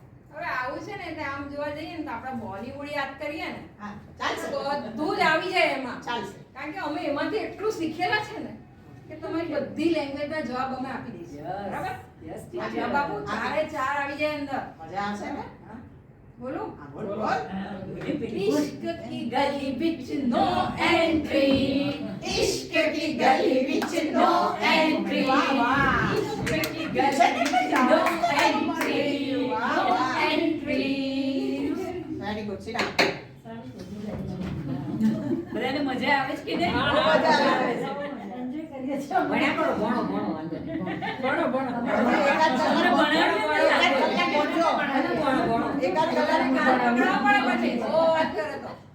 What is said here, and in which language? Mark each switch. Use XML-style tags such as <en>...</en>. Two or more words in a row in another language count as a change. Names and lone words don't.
<gu>હવે આવું છે ને તે આમ જોવા જઈએ ને તો આપણે બોલીવુડ યાદ કરીએ ને હા ચાલશે. બધું જ આવી જાય એમાં. ચાલશે. કારણ કે અમે એમાંથી એટલું શીખેલા છે ને કે તમારી બધી લેંગ્વેજના જવાબ અમે આપી દઈશું. બરાબર? યસ જવાબ આપું, 4 આવી જાય અંદર. મજા આવશે ને? હા? બોલું? હા બોલ બોલ.</gu> <hi>इश्क की गली बिच</hi> <en>no entry,</en> <hi>इश्क की गली बिच</hi> <en>no entry,</en> <hi>वाह, वाह. इश्क की गली बिच</hi> <en>no entry,</en> <hi>वाह, नो वाह. एंट्री.</hi> <en>Very good. Sit down.</en> <gu>બધાને મજા આવે છે કે નહીં? બહુ મજા આવે છે. ભણ્યા કરો, ભણો વાંધો નહીં. ભણો. એકાદ તમને ભણાવ્યું કલાક નથી? એકાદ કલાક પકડવા પડે પછી. ઓ વાત કરે તો.</gu>